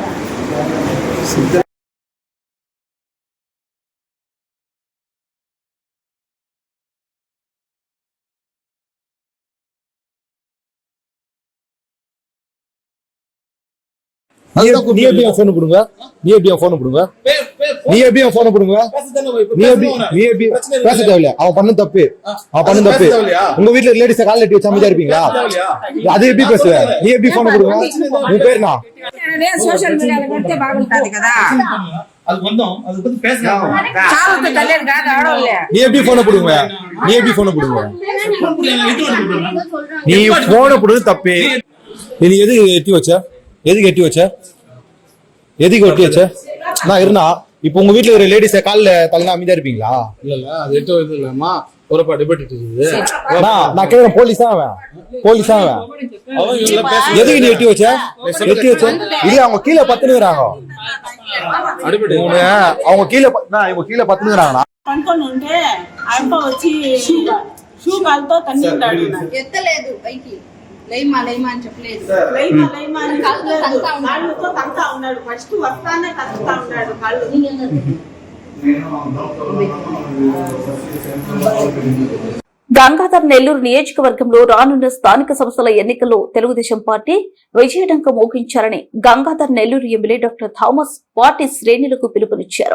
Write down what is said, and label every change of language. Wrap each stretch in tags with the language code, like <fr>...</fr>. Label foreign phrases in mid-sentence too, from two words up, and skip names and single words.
<ta>நீ எப்படி போன் கொடுங்க நீ எப்படி போன் கொடுங்க நீ எப்படி போன் கொடுங்க நீ எப்படி பேச தேவையில்ல அவன் பண்ண தப்பு உங்க வீட்டுல லேடிஸ கால் எட்டி வச்சு அமைதியா இருப்பீங்களா அது எப்படி பேசுவ நீ எப்படி போன் கொடுங்க உன் பேர் என்ன</ta> <en>social medialo</en> <te>పెడితే బాగుంటది కదా</te> <ta>அது கொஞ்சம் அது பத்தி பேசலாம்</ta> <te>చావుకు తల్లేరు కాదు ఆడోళ్ళే</te> <ta>நீ எப்படி போன் கொடுங்க நீ எப்படி போன் கொடுங்க நீ போன் கொடுத்து தப்பு நீ எதுக்கு எட்டி வச்ச எதுக்கு ஒட்டி வச்ச நான் இருந்தா இப்ப உங்க வீட்டுல ஒரு லேடிஸ கால்ல தள்ளனா அமைதியா இருப்பீங்களா இல்ல அது எட்டு இது இல்லம்மா ஒருப்பா டிபேட் இருக்குது நான் கேக்குறேன் போலீஸா அவன் எதுக்கு நீ எட்டி வச்ச இல்ல அவங்க கீழே பத்துனுறாங்க அவங்க கீழே இவங்க கீழே பத்துனுறாங்கண்ணா</ta> <te>పనుకొని ఉంటే అబ్బ వచ్చి షూ కాలుతో తన్నింటాడు ఎత్తలేదు పైకి లైమా అని చెప్పలేదు లైమా అని కాళ్ళతో తంతా ఉన్నాడు ఫస్ట్ వస్తానే తక్కుతా ఉన్నాడు కాళ్ళు గంగాధర్ నెల్లూరు నియోజకవర్గంలో రానున్న స్థానిక సంస్థల ఎన్నికల్లో తెలుగుదేశం పార్టీ విజయడంక మోగించారని గంగాధర్ నెల్లూరు ఎమ్మెల్యే డాక్టర్ థామస్ పార్టీ శ్రేణులకు పిలుపునిచ్చారు.</te>